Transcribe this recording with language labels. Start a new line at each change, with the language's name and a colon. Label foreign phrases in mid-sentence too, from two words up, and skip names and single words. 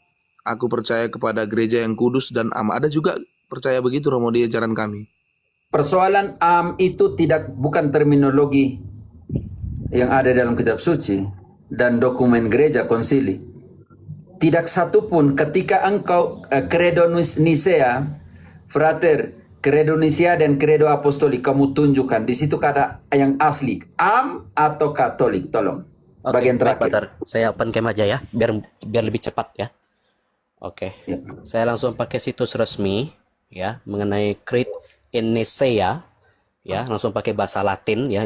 Indonesian: Aku percaya kepada gereja yang kudus dan am. Ada juga percaya begitu Romo di ajaran kami. Persoalan itu bukan terminologi yang ada dalam kitab suci dan dokumen gereja konsili. Tidak satu pun ketika engkau credo Nicea, frater, credo Nicea dan credo apostolik kamu tunjukkan di situ kata yang asli atau Katolik, tolong. Oke, Bagian baik, terakhir. Pater. Saya
English: open cam
Indonesian: aja ya, biar lebih cepat ya. Oke. Ya. Saya langsung pakai situs resmi ya mengenai
English: Creed in Nicea
Indonesian: ya, langsung pakai bahasa Latin ya.